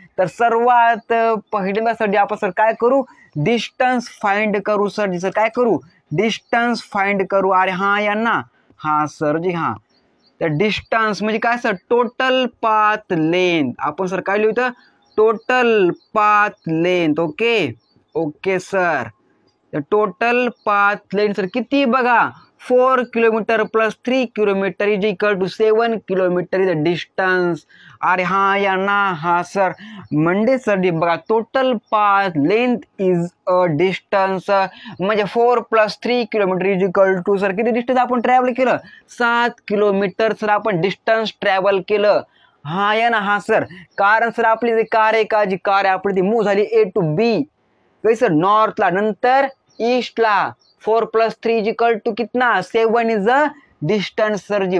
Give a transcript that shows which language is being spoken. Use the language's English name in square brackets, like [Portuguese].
[Marathi] तर सर्वात पहिल्यांदासाठी आपण सर काय करू डिस्टन्स फाइंड करू सर. सर काय करू डिस्टन्स फाइंड करू. अरे हा या ना हा सर जी हा. तर डिस्टन्स म्हणजे काय सर टोटल पाथ लेंथ. आपण सर काय लिहू total path length. [English] okay sir total path length [Marathi] sir किती बघा [English] 4 kilometre plus 3 kilometre is equal to 7 kilometre is the distance. [Marathi] अरे हा या ना हा सर म्हणजे सर बघा [English] total path length is a distance [Marathi] म्हणजे 4 + 3 kilometre is equal to sir किती डिस्टन्स आपण ट्रॅव्हल केलं 7 किलोमीटर सर आपण डिस्टन्स ट्रॅव्हल केलं. हा या ना हा सर कारण सर आपली जी कार आहे आपली ती मूव्ह झाली A to B सर नॉर्थला नंतर ईस्टला [English] 4 + 3 is equal to [Marathi] कितना [English] 7 is a distance [Marathi] sir G.